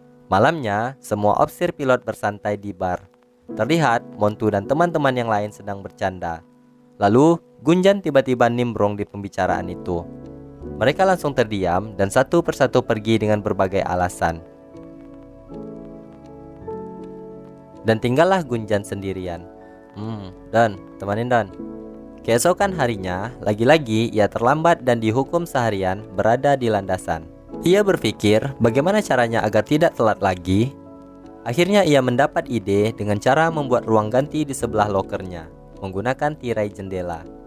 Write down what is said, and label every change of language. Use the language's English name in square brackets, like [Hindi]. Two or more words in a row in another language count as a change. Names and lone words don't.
[Indonesian] Malamnya, semua opsir pilot bersantai di bar. Terlihat Montu dan teman-teman yang lain sedang bercanda. Lalu, Gunjan tiba-tiba nimbrung di pembicaraan itu. Mereka langsung terdiam dan satu persatu pergi dengan berbagai alasan. Dan tinggallah Gunjan sendirian. Don, temanin Don. Keesokan harinya, lagi-lagi ia terlambat dan dihukum seharian berada di landasan. Ia berpikir bagaimana caranya agar tidak telat lagi. Akhirnya ia mendapat ide dengan cara membuat ruang ganti di sebelah lokernya, menggunakan tirai jendela.